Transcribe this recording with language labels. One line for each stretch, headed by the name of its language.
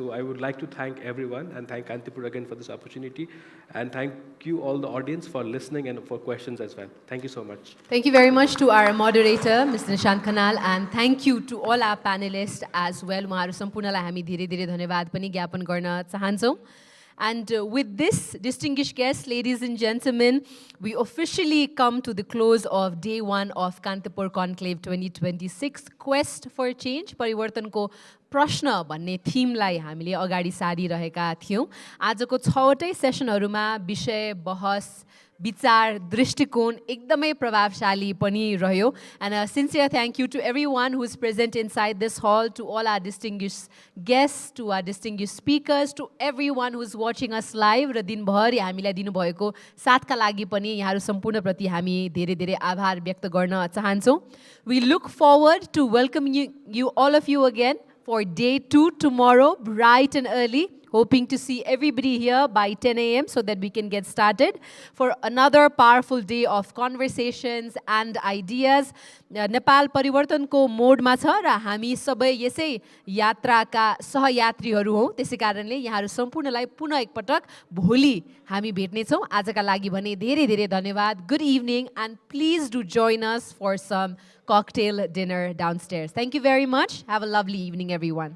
English: So I would like to thank everyone and thank Kantipur again for this opportunity, and thank you all the audience for listening and for questions as well. Thank you so much. Thank you very much to our moderator, Mr. Nishant Khanal, and thank you to all our panelists as well.
Nepali: उहाँहरु सम्पूर्णलाई हामी धेरै धन्यवाद पनि ज्ञापन गर्न चाहन्छौँ.
English: And with this, distinguished guests, ladies and gentlemen, we officially come to the close of day 1 of Kantipur Conclave 2026, Quest for Change,
Nepali: परिवर्तनको प्रश्न भन्ने थिमलाई हामीले अगाडि सारिरहेका थियौँ. आजको 6वटै सेसनहरूमा विषय, बहस, विचार, दृष्टिकोण एकदमै प्रभावशाली पनि रह्यो.
English: And a sincere thank you to everyone who is present inside this hall, to all our distinguished guests, to our distinguished speakers, to everyone who is watching us live.
Nepali: र दिनभरि हामीलाई दिनुभएको साथका लागि पनि यहाँहरु सम्पूर्णप्रति हामी धेरै आभार व्यक्त गर्न चाहन्छौँ.
English: We look forward to welcoming you all of you again for day 2 tomorrow, bright and early. Hoping to see everybody here by 10 a.m. so that we can get started for another powerful day of conversations and ideas.
Nepali: Nepal परिवर्तनको मोडमा छ र हामी सबै यसै यात्राका सहयात्रीहरू हौं. त्यसै कारणले यहाँहरु सम्पूर्णलाई पुनः एकपटक भोलि हामी भेट्नेछौँ. आजका लागि भने धेरै धन्यवाद.
English: Good evening, and please do join us for some cocktail dinner downstairs. Thank you very much. Have a lovely evening, everyone.